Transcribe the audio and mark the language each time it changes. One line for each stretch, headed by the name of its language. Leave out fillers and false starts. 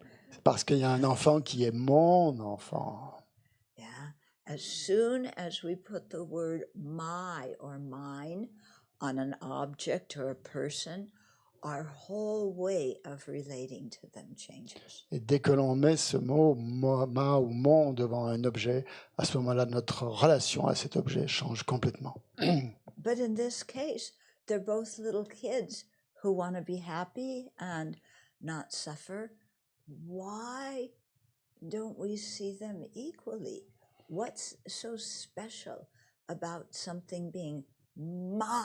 French: C'est parce qu'il y a un enfant qui est mon enfant.
English: Yeah. As soon as we put the word my or mine on an object or a person, our whole way of relating to them changes.
French: Et dès que l'on met ce mot ma ou mon devant un objet, à ce moment-là, notre relation à cet objet change complètement.
English: But in this case, they're both little kids who want to be happy and not suffer. Why don't we see them equally? What's so special about something being mine?